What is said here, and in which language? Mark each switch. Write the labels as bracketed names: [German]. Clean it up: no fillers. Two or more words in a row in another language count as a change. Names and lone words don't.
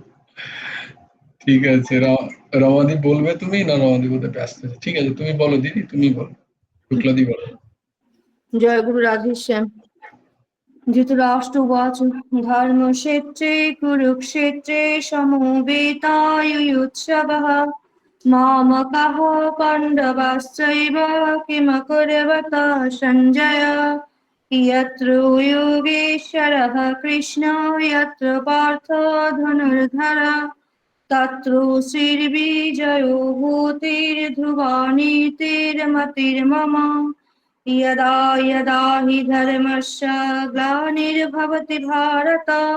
[Bangla] ঠিক আছে, রমাদি বলবে তুমি? না, রমাদি বলতে ব্যস্ত আছে। ঠিক আছে, তুমি বলো দিদি, তুমি বলো। শুক্লাদি বলো। জয়গুরু রাধেশ্যাম। [Sanskrit] धृतराष्ट्र उवाच धर्मक्षेत्रे कुरुक्षेत्रे সমবেতাयुत्सवः मामकाः पाण्डवाश्चैव किमकुर्वत सञ्जय यत्र योगेश्वरः कृष्णो यत्र पार्थो धनुर्धरः तत्र श्रीर्विजयो भूतिर्ध्रुवा नीतिर्मतिर्मम यदा यदा हि धर्मस्य ग्लानिर्भवति भारत